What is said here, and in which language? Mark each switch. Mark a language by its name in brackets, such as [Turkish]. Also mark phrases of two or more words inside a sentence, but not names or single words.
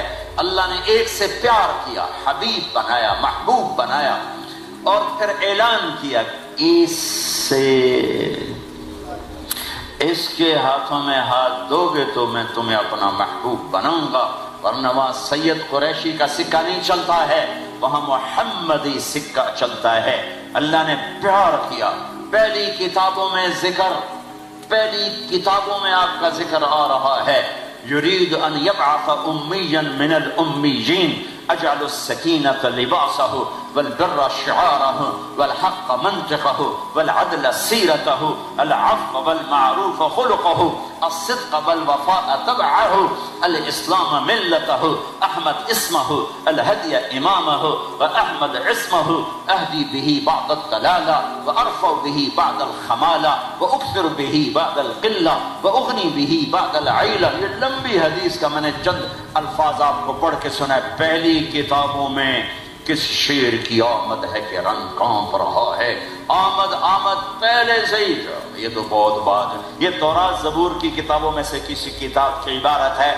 [Urdu] اللہ نے ایک سے پیار کیا، حبیب بنایا، محبوب بنایا اور پھر اعلان کیا اس کے ہاتھوں میں ہاتھ دوگے تو میں تمہیں اپنا محبوب بناؤں گا. ورنہ وہاں سید قریشی کا سکہ نہیں چلتا ہے، وہاں محمدی سکہ چلتا ہے. اللہ نے پیار کیا۔ پہلی کتابوں میں آپ کا ذکر آ رہا ہے, [Arabic] يريد أن يبعث أميا من الأميين أجعل سكينة لباسه والبر شعاره والحق منطقه والعدل سيرته العفو والمعروف خلقه الصدق والوفاء طبعه الإسلام ملته أحمد اسمه الهدي إمامه وأحمد اسمه أهدي به بعد الضلالة وأرفع به بعد الخمالة وأكثر به بعد القلة وأغني به بعد العيلة. [Urdu] یہ لمبی حدیث کا میں نے چند الفاظ آپ کو پڑھ کے سنائے. پہلی کتابوں میں کس شیر کی آمد ہے کہ رنگ کانپ رہا ہے. آمد پہلے سے ہی، یہ تو بہت بات، یہ تورات زبور کی کتابوں میں سے کسی کتاب کی عبارت ہے.